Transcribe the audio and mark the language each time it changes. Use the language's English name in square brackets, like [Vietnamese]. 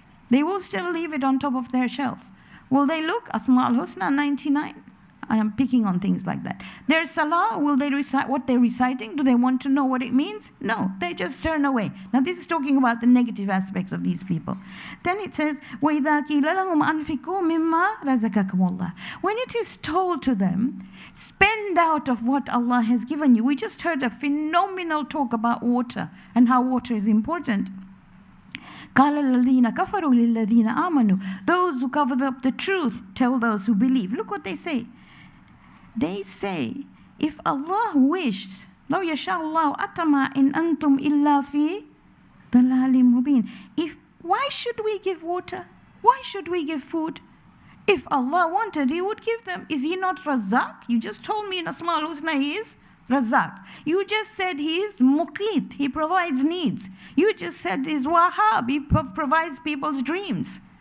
[English] They will still leave it on top of their shelf. Will they look? Asma al-Husna 99. I am picking on things like that. Their salah, will they recite what they're reciting? Do they want to know what it means? No, they just turn away. Now this is talking about the negative aspects of these people. Then it says, [Arabic] وَإِذَا قِيلَ لَهُمْ أَنْفِقُوا مِمَّا رَزَقَكُمُ اللَّهُ. [English] When it is told to them, spend out of what Allah has given you. We just heard a phenomenal talk about water and how water is important. [Arabic] قَالَ الَّذِينَ كَفَرُوا لِلَّذِينَ آمَنُوا. [English] Those who cover up the truth tell those who believe. Look what they say. They say, if Allah wished, [Arabic] لو يشاء الله أتما إن أنتم إلا في ضلال مبين. [English] Why should we give water? Why should we give food? If Allah wanted, He would give them. Is He not Razak? You just told me in Asma al-Husna He is Razak. You just said He is Muqit. He provides needs. You just said He is Wahhab. He provides people's dreams.